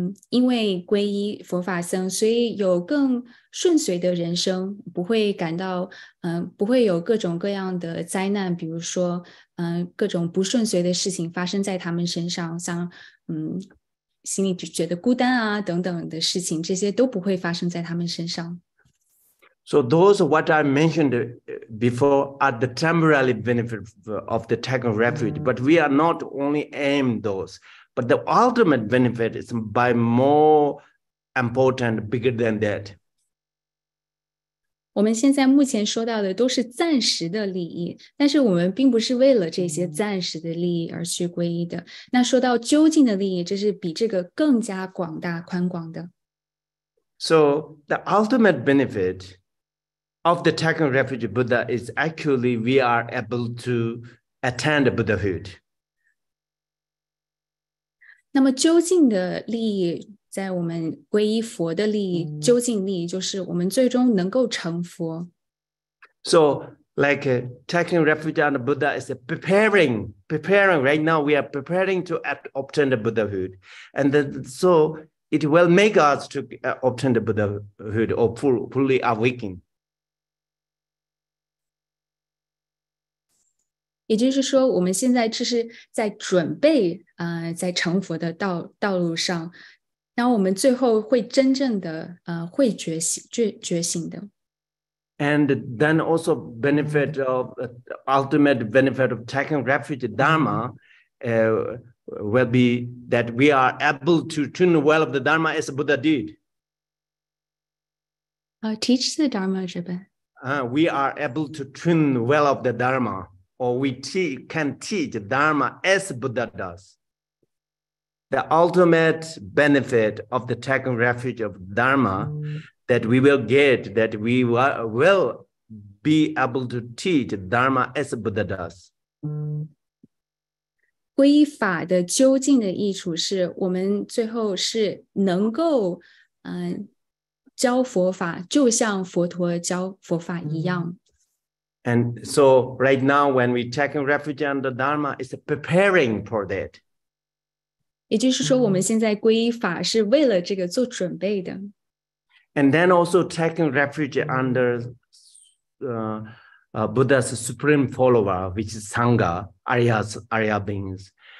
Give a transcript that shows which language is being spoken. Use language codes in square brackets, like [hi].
[zh] 因为皈依佛法僧，所以有更顺遂的人生，不会感到不会有各种各样的灾难，比如说各种不顺遂的事情发生在他们身上，像心里就觉得孤单啊等等的事情，这些都不会发生在他们身上。 [en] So those what I mentioned before are the temporary benefit of the taking refuge, but we are not only aimed those, but the ultimate benefit is by more important, bigger than that. [zh] 我们现在目前说到的都是暂时的利益，但是我们并不是为了这些暂时的利益而去皈依的。那说到究竟的利益，这是比这个更加广大宽广的。 [en] So the ultimate benefit of the taking refuge Buddha is actually we are able to attain Buddhahood. [zh] 那么究竟的利益，在我们皈依佛的利益，究竟利益就是我们最终能够成佛。 [en] So like taking refuge on the Buddha is preparing right now we are preparing to obtain the Buddhahood, and then, so it will make us to obtain the Buddhahood or fully awaken. [zh] 也就是说，我们现在这是在准备在成佛的道路上，然后我们最后会真正的会觉醒的。 [en] And then also benefit of ultimate benefit of taking refuge Dharma will be that we are able to tune well of the Dharma as Buddha did. Teach the Dharma [zh] 这本。 [en] We are able to tune well of the Dharma, or we can teach Dharma as Buddha does. The ultimate benefit of the taking refuge of Dharma that we will get, that we will be able to teach Dharma as Buddha does. [zh] 皈依法的究竟的益处是我们最后是能够教佛法，就像佛陀教佛法一样。 [en] And so right now when we taking refuge under Dharma, it's preparing for that. [zh] 也就是说，我们现在皈依法是为了这个做准备的。 [en] And then also taking refuge under Buddha's supreme follower, which is Sangha, Arya beings.